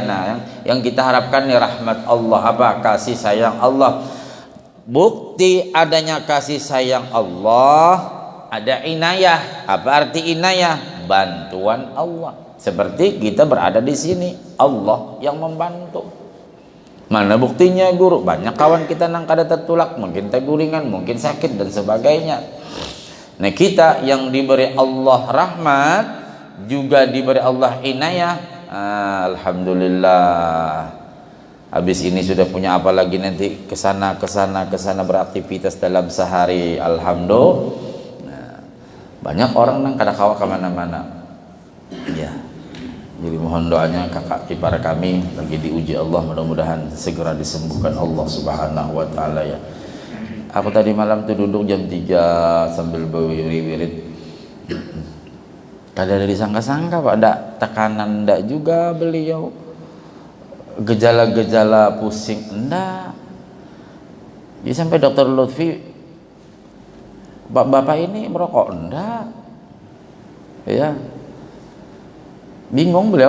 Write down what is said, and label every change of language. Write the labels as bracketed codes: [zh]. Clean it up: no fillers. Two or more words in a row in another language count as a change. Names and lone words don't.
[id] Nah, yang kita harapkan ya rahmat Allah, apa? Kasih sayang Allah. Bukti adanya kasih sayang Allah, ada inayah. Apa arti inayah? Bantuan Allah. Seperti kita berada di sini, Allah yang membantu. [bjn] Mana buktinya guru? Banyak kawan kita nang kada tertulak, mungkin teguringan, [id] mungkin sakit dan sebagainya. Nah, kita yang diberi Allah rahmat, juga diberi Allah inayah, alhamdulillah. Habis ini sudah punya apa lagi nanti kesana beraktivitas dalam sehari, alhamdulillah. [bjn] Nah, banyak orang nang kada kawa kemana-mana. [id] Ya. Jadi mohon doanya kakak ipar kami lagi diuji Allah, mudah-mudahan segera disembuhkan Allah Subhanahu wa taala ya. Aku tadi malam tuh duduk jam 3 sambil berwirid. [bjn] Kada ada disangka-sangka Pak, ndak tekanan ndak juga beliau. [id] Gejala-gejala pusing ndak. Jadi sampai Dokter Lutfi, Bapak ini merokok ndak? Ya. Bingung beliau.